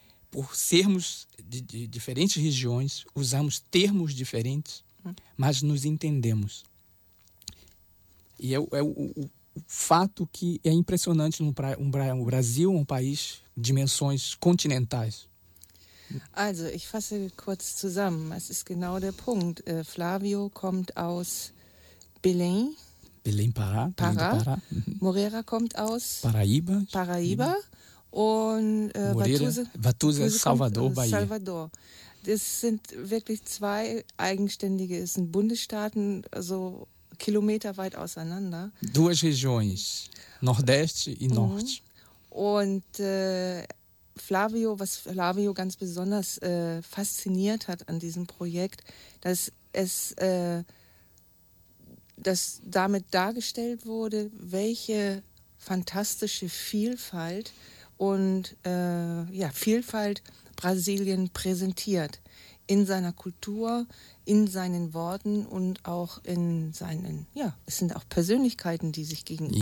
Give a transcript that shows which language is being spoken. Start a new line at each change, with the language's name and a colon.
Portuguese: Por sermos de diferentes regiões, usamos termos diferentes, mas nos entendemos. E é o fato que é impressionante no Brasil, um país de dimensões continentais.
German: Also, ich fasse kurz zusammen. Es ist genau der Punkt. Flavio kommt aus Belém. Belém, Pará. Pará. Moreira kommt aus Paraíba. Paraíba. Und Moreira, Watuzzi, Salvador, Bahia. Salvador. Das sind wirklich zwei eigenständige, es sind Bundesstaaten, also Kilometer weit auseinander.
Portuguese: Duas regiões, Nordeste e Norte.
German: Und was Flavio ganz besonders fasziniert hat an diesem Projekt, dass es dass damit dargestellt wurde, welche fantastische Vielfalt und Vielfalt Brasilien präsentiert in seiner Kultur, in seinen Worten und auch in seinen, ja, es sind auch Persönlichkeiten, die sich gegen